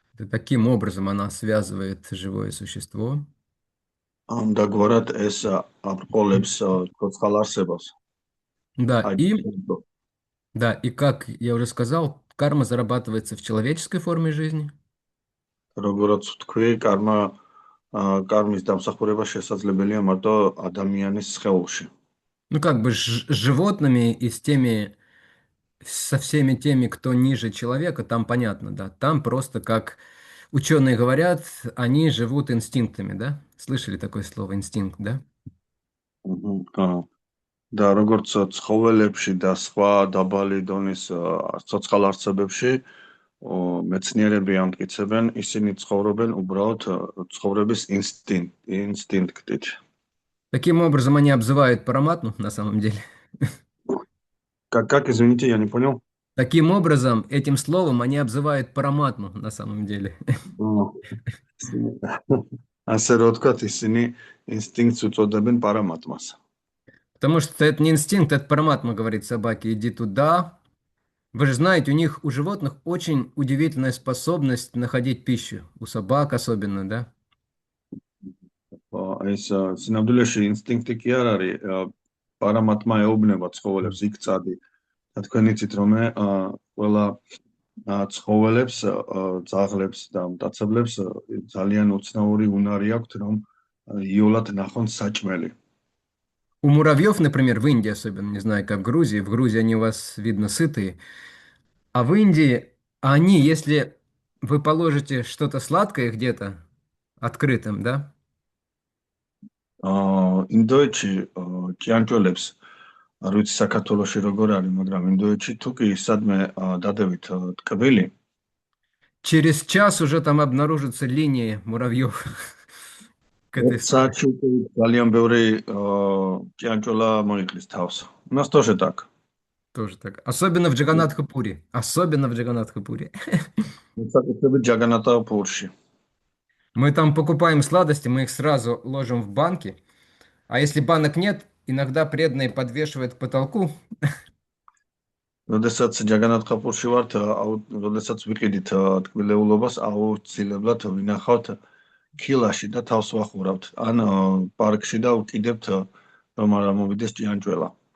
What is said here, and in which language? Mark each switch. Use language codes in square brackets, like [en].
[ru] Таким образом она связывает живое существо. [ka] Ამგვარად ეს აბრყოლებს ცოცხალ არსებას. [ru] Да, [ka] აი, [ru] и как я уже сказал, карма зарабатывается в человеческой форме жизни. [ka] როგორც ვთქვი, კარმის დამსახურება შესაძლებელია მარტო ადამიანის სხეულში. [ru] Ну, как бы с животными и со всеми теми, кто ниже человека, там понятно, да. Там просто, как ученые говорят, они живут инстинктами, да? Слышали такое слово инстинкт, да? [ka] და როგორც ცხოველებში და სხვა დაბალი დონის ცოცხალ არსებებში მეცნიერები ამტკიცებენ, ისინი ცხოვრობენ უბრალოდ ცხოვრების ინსტინქტით. [ru] Таким образом они обзывают Параматму на самом деле. Как, извините, я не понял. Таким образом, этим словом они обзывают Параматму на самом деле. [ka] ასე რომ ვთქვათ, ისინი ინსტინქტს უწოდებენ პარამატმას. [ru] Потому что это не инстинкт, это Параматма говорит собаке, иди туда. Вы же знаете, у животных очень удивительная способность находить пищу. У собак особенно, да? [ka] ეს სინამდვილეში ინსტინქტი კი არ არის, პარამატმა ეუბნება ცხოველებს იქ წადი. და თქვენ იცით რომ ყველა ცხოველებს, ძაღლებს და მტაცებლებს ძალიან უცნაური უნარი აქვთ, რომ იოლად ნახონ საჭმელი. [ru] У муравьев, например, в Индии особенно, не знаю, как в Грузии они у вас, видно, сытые, а в Индии они, если вы положите что-то сладкое где-то открытым, да? [ka] ინდოეთში ჭიანჭველებს არ ვიცი საქართველოში როგორ არის, მაგრამ ინდოეთში თუ კი სადმე დადევით ტკბილი, [ru] через час уже там обнаружатся линии муравьев к этой стране. [ka] საათში ძალიან ბევრი ჭიანჭველა მოიყლის თავს. [ru] У нас тоже так. Тоже так. Особенно в Джаганатхапуре. Особенно в Джаганатхапуре. [ka] საკუთრებით ჯაგანათაპურში. [ru] Мы там покупаем сладости, мы их сразу ложим в банки. А если банок нет, иногда преданные подвешивают к потолку. [ka] როდესაც ჯაგანათაპურში ვართ, როდესაც ვიყიდით ტკბილეულობას, აუცილებლად ვინახავთ ქილაში და თავს ვახურავთ. ან პარკში და ვკიდებთ რომ არ მოვიდეს ჭიანჭველა.